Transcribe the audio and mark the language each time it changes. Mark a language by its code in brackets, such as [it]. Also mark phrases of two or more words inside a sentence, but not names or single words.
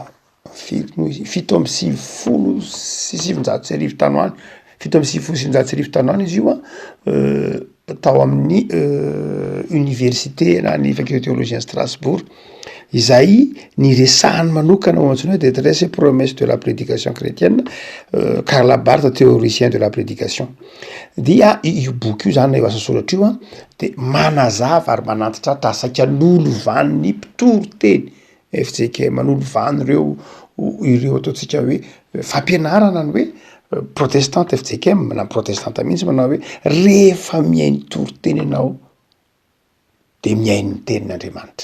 [mg] 7:7 tanoany, 7:7 tanoany izy io tao amin'ny université na ny [fr] faculté théologie [mg] Strasbourg, izay niresahany manokana ao antsoina hoe détresse et promesse de la prédication chrétienne, Karl Barth théoricien de la prédication. Dia io boky io zany io asa soratra io de manazava ary manantitra tasaika nolovan'ny mpitoro teny FJKM, nolovany ireo ataontsika hoe fampianarana ny hoe protestante FJKM na protestante mihitsy manao hoe rehefa miainy toriteny ianao de miainy ny tenin'Andriamanitra.